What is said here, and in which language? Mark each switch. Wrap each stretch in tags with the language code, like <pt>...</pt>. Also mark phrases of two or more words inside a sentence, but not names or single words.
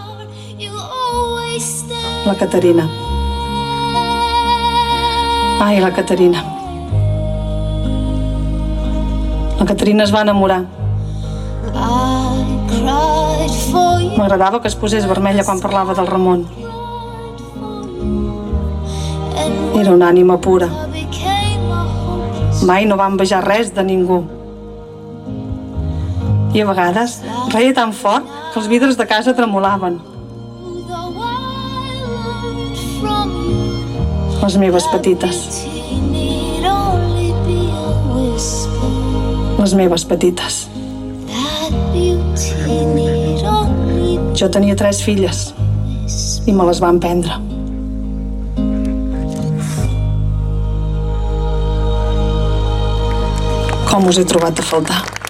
<ca>La Caterina. Ai, la Caterina. La Caterina es va enamorar. M'agradava que es posés vermella quan parlava del Ramon. Era una ànima pura.</ca> <en>I became a hopeless</en> <ca>Mai no va envejar res de ningú. I a vegades reia tan fort que els vidres de casa tremolaven.</ca> <en>though I learned from you.</en> <ca>Les meves petites.</ca> <en>Beauty need only be a whisper.</en> <ca>Les meves petites.</ca> <en>That beauty need only be</en> <ca>Jo tenia 3 filles i me les van prendre. Com us he trobat a faltar.</ca>